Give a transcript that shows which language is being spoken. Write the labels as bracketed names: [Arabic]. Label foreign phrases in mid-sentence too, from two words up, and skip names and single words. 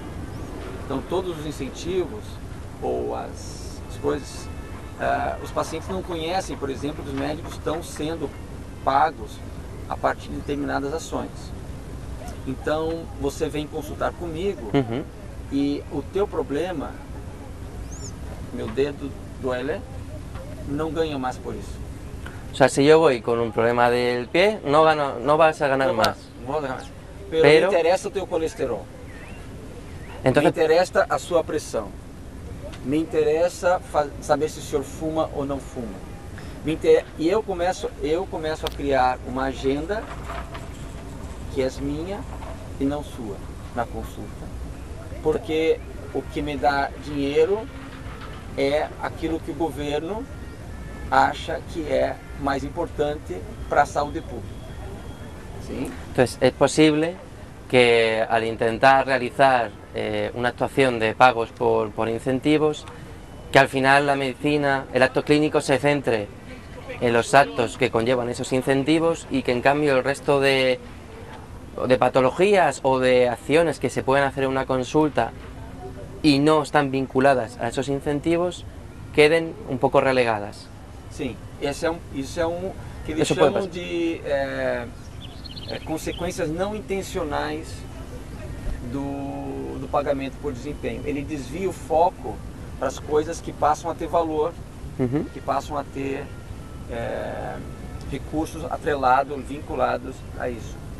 [Portuguese] Então, todos os incentivos ou as coisas, os pacientes não conhecem, por exemplo, que os médicos estão sendo pagos a partir de determinadas ações. Então, você vem consultar comigo e o teu problema, meu dedo [Spanish] duele, no gano más por eso. O sea, si yo voy con un problema del pie, no vas a ganar más. No vas a ganar. Pero me interesa [Portuguese] o teu colesterol. [Spanish] Entonces, me interesa [Portuguese] a sua pressão. [Spanish] Me interesa [Portuguese] saber se o senhor fuma ou não fuma. E eu começo a criar uma agenda que é minha e não sua na consulta. Porque o que me dá dinheiro é aquilo que o governo acha que é mais importante para a saúde pública. [Spanish] ¿Sí? Entonces, es posible que al intentar realizar una actuación de pagos por incentivos, que al final la medicina, el acto clínico se centre en los actos que conllevan esos incentivos y que en cambio el resto de patologías o de acciones que se pueden hacer en una consulta y no están vinculadas a esos incentivos queden un poco relegadas. [Portuguese] Sim, isso é um que eles chamam de consequências não intencionais do pagamento por desempenho. Ele desvia o foco para as coisas que passam a ter valor, que passam a ter recursos atrelados, vinculados a isso.